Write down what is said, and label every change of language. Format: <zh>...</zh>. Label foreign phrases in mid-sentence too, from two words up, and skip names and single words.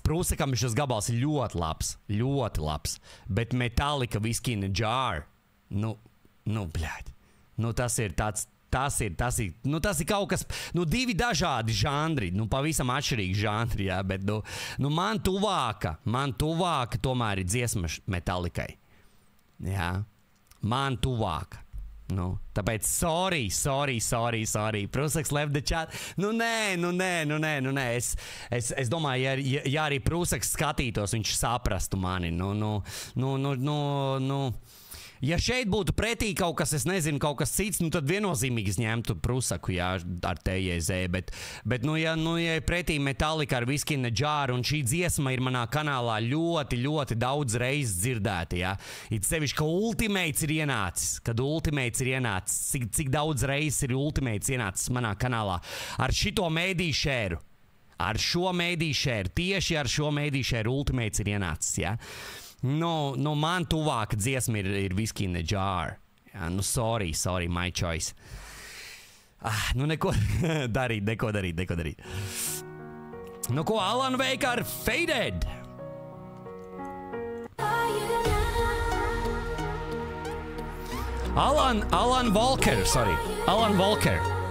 <lv>Prūsakam šis gabals ir ļoti labs. Bet Metallica, Whiskey in a Jar, bļā, tas ir tāds, tas ir kaut kas, divi dažādi žanri, pavisam atšķirīgi žanri, jā, bet, man tuvāka tomēr ir dziesma Metallikai, jā, man tuvāka, tāpēc sorry, Prūsaks</lv> <en>left the chat,</en> <lv>nē, es domāju, ja arī Prūsaks skatītos, viņš saprastu mani, ja šeit būtu pretī kaut kas, es nezinu, kaut kas cits, tad viennozīmīgi ņemtu Prūsaku, jā, ar TJZ, bet ja pretī Metallica ar Whiskey in a Jar, un šī dziesma ir manā kanālā ļoti daudz reizes dzirdēta, jā. It sevišķi, ka Ultimates ir ienācis, cik daudz reizes ir Ultimates ienācis manā kanālā, ar šito mēdī šēru, tieši ar šo mēdī šēru Ultimates ir ienācis, jā. Man tuvāka dziesma ir Whiskey in a Jar. Jā, sorry,</lv> <en>my choice.</en> <lv>Neko darīt. Ko Alan Wake ar Faded? Alan Walker.</lv>